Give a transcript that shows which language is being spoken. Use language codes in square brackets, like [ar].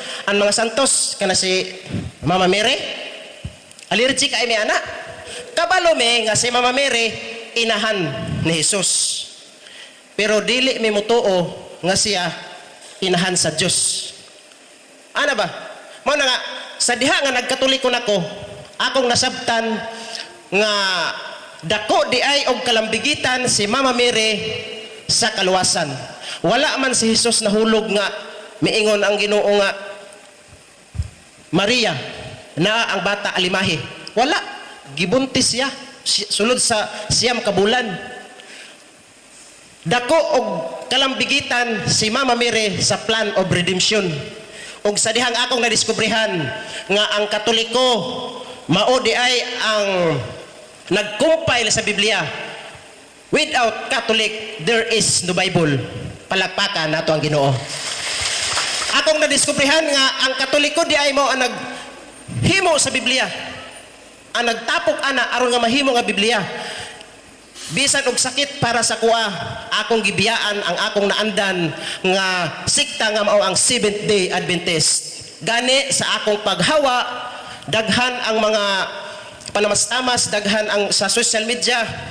[ceb] Ang mga santos, kana si Mama Mary, allergic ay mi ana. Kabalo mi nga si Mama Mary inahan ni Jesus. Pero dili mi mutuo nga siya inahan sa Dios. Ana ba? Mao na nga sa diha nga nagkatoliko nako, akong nasabtan nga dako di ay og kalambigitan si Mama Mary sa kaluwasan. Wala man si Jesus nahulog nga miingon ang Ginoo nga Maria na ang bata alimahi. Wala. Gibuntis siya sulod sa siyam ka bulan. Dako og kalambigitan si Mama Mary sa plan of redemption. Og sa dihang akong nadiskubrihan nga ang Katoliko mao di ay ang nag-compile sa Biblia. [en] Without Catholic, there is no Bible. [ceb] Palakpakan nato ang Ginoo. Akong nadiskubrihan nga ang Katoliko di ay mo ang naghimo sa Biblia. Ang nagtapok ana aron nga mahimo nga Biblia. Bisan og sakit para sa kuha, akong gibiyaan ang akong naandan nga sikta nga mao ang Seventh-day Adventist. Gani sa akong paghawa, daghan ang mga panamastamas, daghan ang sa social media.